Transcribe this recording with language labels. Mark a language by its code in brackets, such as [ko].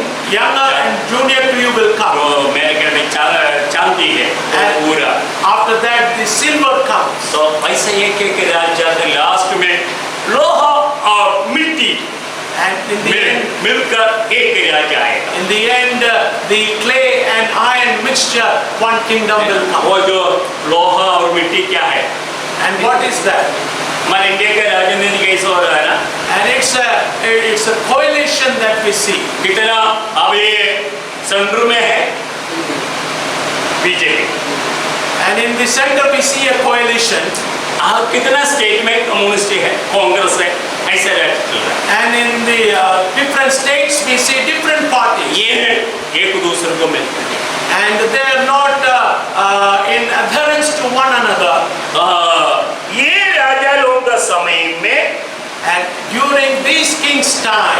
[en] younger and junior to you will come. [hi] जो मेरे घर में चांदी है वो पूरा। [en] After that, the silver comes. [hi] तो ऐसे एक राजा के लास्ट में लोहा और मिट्टी [en] And in the end, [hi] मिलकर एक राजा आएगा। [en] in the end, the clay and iron mixture, one kingdom will come. [hi] वो जो लोहा और मिट्टी क्या है? [en] And what is that? [hi] हमारे इंडिया का राजनीति कैसे हो रहा है ना? [en] And it's a coalition that we see. [hi] कितना अब ये सेंटर में है BJP, [en] And in the center we see a coalition. [hi] कितना स्टेट में कम्युनिस्ट है, कांग्रेस है, ऐसा राज चल रहा है। [en] And in the different states we see different parties. [hi] ये एक दूसरे को मिलते हैं। [en] And they are not in adherence to one another. [hi] ये राजा लोग का समय में [en] And during these kings' time,